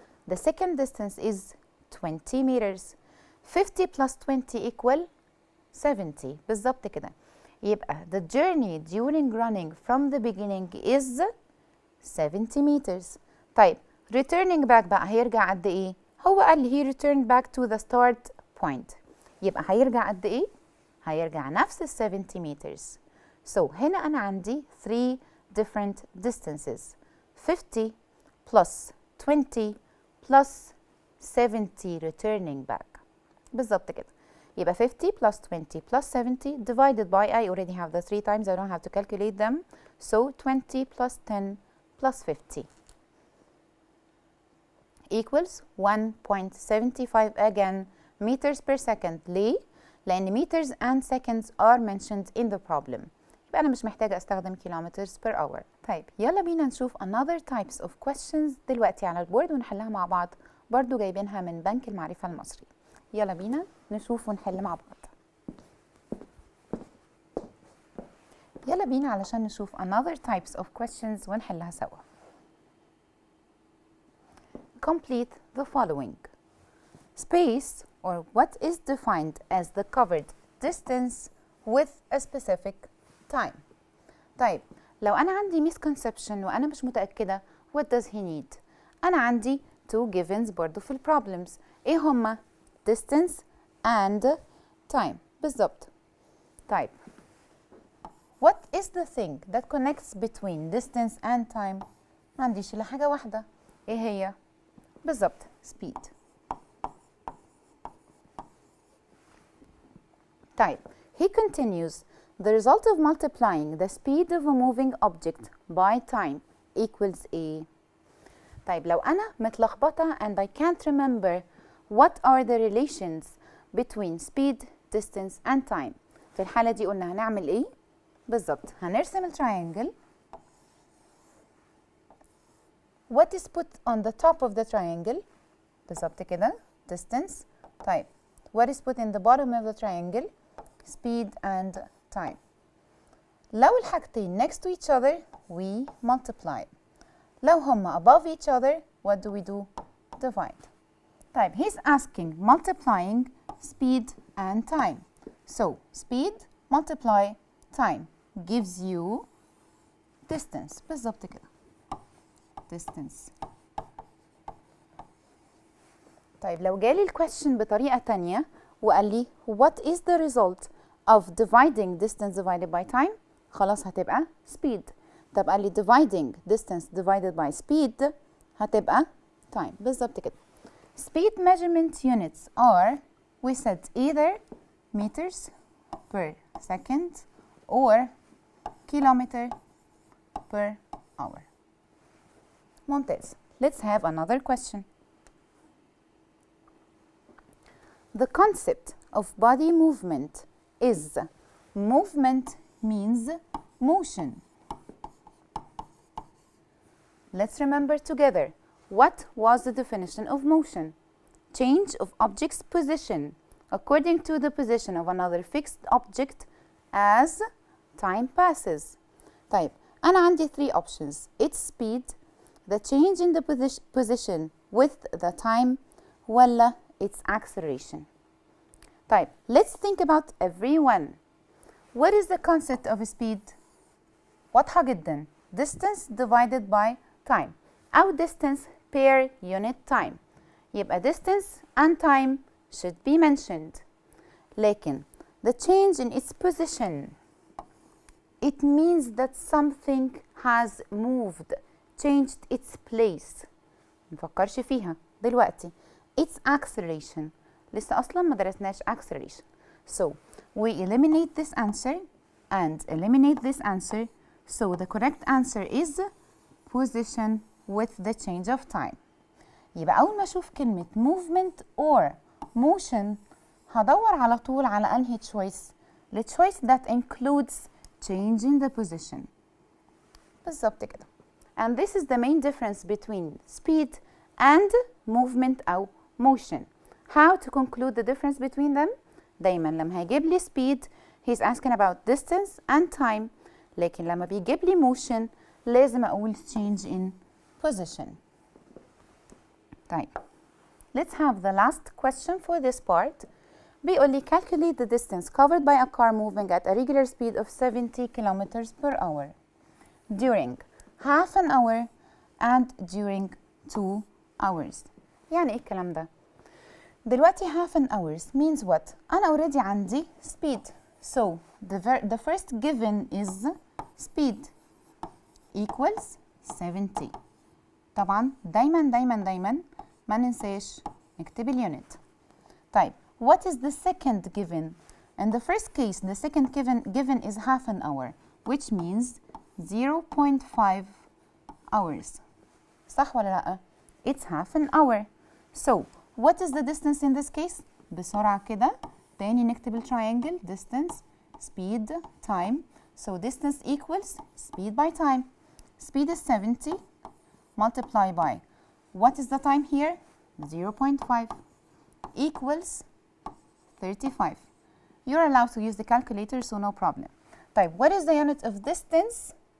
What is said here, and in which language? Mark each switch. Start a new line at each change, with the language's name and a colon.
English: The second distance is 20 meters. 50 plus 20 equal 70.
Arabic: بالظبط كده.
English: يبقى the journey during running from the beginning is 70 meters.
Arabic: طيب
English: returning back
Arabic: بقى هيرجع قد إيه؟ هو قال لي
English: he returned back to the start point.
Arabic: يبقى هيرجع قد إيه؟ هيرجع نفس ال 70 meters. So هنا أنا عندي
English: 3 different distances. 50 plus 20 plus 70 returning back.
Arabic: بالظبط كده.
English: يبقى 50 plus 20 plus 70 divided by I already have the 3 times, I don't have to calculate them. So 20 plus 10 plus 50 equals 1.75 again meters per second.
Arabic: ليه؟ لأن
English: meters and seconds are mentioned in the problem.
Arabic: يبقى أنا مش محتاجة أستخدم kilometers per hour. طيب يلا بينا نشوف
English: another types of questions
Arabic: دلوقتي على البورد ونحلها مع بعض. برضو جايبينها من بنك المعرفة المصري. يلا بينا نشوف ونحل مع بعض. يلا بينا علشان نشوف
English: another types of questions
Arabic: ونحلها سوا.
English: Complete the following. Space or what is defined as the covered distance with a specific time.
Arabic: طيب لو أنا عندي misconception وأنا مش متأكدة
English: what does he need؟
Arabic: أنا عندي
English: two givens
Arabic: برضو في problems. إيه هما؟
English: distance and time.
Arabic: بالظبط.
English: طيب what is the thing that connects between distance and time؟
Arabic: ما عنديش إلا حاجة واحدة. إيه هي؟ بالظبط speed.
English: طيب he continues the result of multiplying the speed of a moving object by time equals A. طيب
Arabic: لو أنا متلخبطة
English: and I can't remember what are the relations between speed, distance and time.
Arabic: في الحالة دي قلنا هنعمل إيه؟ بالظبط هنرسم التراينجل.
English: What is put on the top of the triangle؟
Arabic: بالظبط كده
English: distance. طيب what is put in the bottom of the triangle؟ speed and time.
Arabic: لو الحاجتين
English: next to each other we multiply.
Arabic: لو هما
English: above each other what do we do؟ divide. طيب he's asking multiplying speed and time. So speed multiply time gives you distance.
Arabic: بالظبط كده distance. طيب لو جالي الكويشن بطريقة تانية وقال لي
English: what is the result of dividing distance divided by time؟
Arabic: خلاص هتبقى
English: speed.
Arabic: طب قال لي
English: dividing distance divided by speed هتبقى time.
Arabic: بالظبط كده.
English: Speed measurement units are we said either meters per second or kilometer per hour.
Arabic: ممتاز.
English: Let's have another question. The concept of body movement is movement means motion. Let's remember together. What was the definition of motion? Change of object's position according to the position of another fixed object as time passes.
Arabic: طيب أنا عندي 3 options.
English: It's speed, the change in the position with the time, ولا it's acceleration. طيب let's think about every one. What is the concept of speed؟
Arabic: واضحة جدا.
English: Distance divided by time. أو distance per unit time. يبقى distance and time should be mentioned. لكن the change in its position, it means that something has moved, changed its place.
Arabic: مفكرش فيها دلوقتي.
English: It's acceleration.
Arabic: لسه أصلا ما درسناش acceleration.
English: So we eliminate this answer and eliminate this answer. So the correct answer is position with the change of time.
Arabic: يبقى أول ما أشوف كلمة
English: movement or motion
Arabic: هدور على طول على أنهي choice؟
English: the choice that includes changing the position.
Arabic: بالظبط كده.
English: And this is the main difference between speed and movement أو motion. How to conclude the difference between them؟
Arabic: دايما لما هيجيب لي
English: speed he's asking about distance and time.
Arabic: لكن لما بيجيب لي motion لازم أقول
English: change in position. طيب let's have the last question for this part. بيقول لي calculate the distance covered by a car moving at a regular speed of 70 kilometers per hour during half an hour and during 2 hours.
Arabic: يعني ايه الكلام ده؟ دلوقتي
English: half an hour means what؟
Arabic: أنا already عندي speed.
English: So the first given is speed equals 70.
Arabic: طبعا دايما ما ننساش نكتب اليونت.
English: طيب what is the second given? In the first case the second given is half an hour, which means 0.5 hours.
Arabic: صح ولا لأ؟
English: It's half an hour. So what is the distance in this case?
Arabic: بسرعة كده تاني نكتب التراينجل distance speed time.
English: So distance equals speed by time. Speed is 70 multiply by what is the time here? 0.5 equals 35. You're allowed to use the calculator, so no problem. طيب what is the unit of distance?